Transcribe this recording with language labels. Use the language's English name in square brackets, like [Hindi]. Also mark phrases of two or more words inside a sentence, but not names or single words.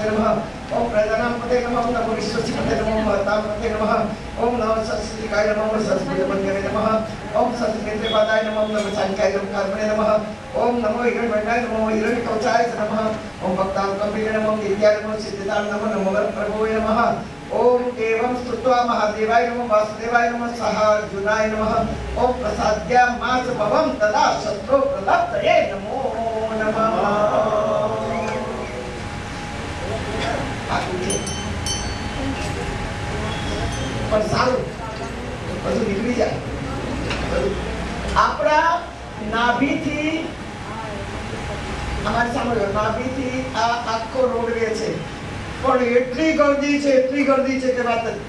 [Sanskrit] नमः, ओम प्रजानां पते नमः, ओम नमो विश्वसिपते नमः, महतां पते नमः, ओम नमः सरस्वतीकाय नमः, ओम सरस्वतीवन्द्याय नमः, ओम सरस्वतीपादाय नमः, ओम नमः सांख्याय नमः, कर्मणे नमः, ओम नमो हिरण्यवर्णाय नमः, हिरण्यकवचाय नमः, ओम भक्तां कपिले नमः, नित्याय नमः, सिद्धिदाय नमः, नमो वरप्रभवे नमः, ओम एवं स्तुत्वा महादेवाय नमः, वासुदेवाय नमः, सह अर्जुनाय नमः, ओम प्रसाद्या मास भवं तदा शत्रु प्रलप्तये नमो नमः. [Gujarati] પણ સારું બધું નીકળી જાય. આપણા નાભીથી અમારી સામે નાભીથી આ આખો રોડવે છે, પણ એટલી ગર્દી છે કે વાત જ નહીં.